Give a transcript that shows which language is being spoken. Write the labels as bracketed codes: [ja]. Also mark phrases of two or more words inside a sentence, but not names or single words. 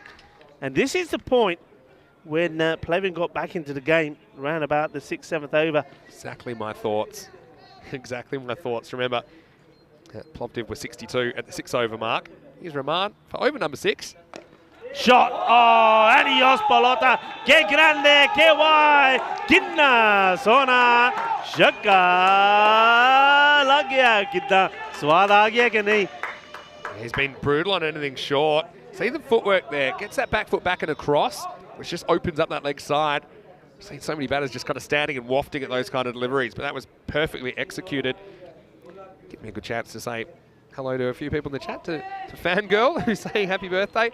[en] And this is the point when Plevin got back into the game around about the 6th, 7th over. Exactly my thoughts. Exactly my thoughts. Remember, Plovdiv was 62 at the 6 over mark. Here's Rahman for over number 6. Shot. [es] Oh, adios, pelota. Que grande, que guay. [pa] ਕਿੰਨਾ, ਸੋਹਣਾ, ਸ਼ਾਕਾ. ਲੱਗ ਗਿਆ, ਕਿੰਨਾ। ਸਵਾਦ ਆ ਗਿਆ ਕੇ ਨਹੀਂ? [en] He's been brutal on anything short. See the footwork there. Gets that back foot back and across, which just opens up that leg side. I've seen so many batters just kind of standing and wafting at those kind of deliveries, but that was perfectly executed. Give me a good chance to say hello to a few people in the chat, to Fangirl, who's saying happy birthday.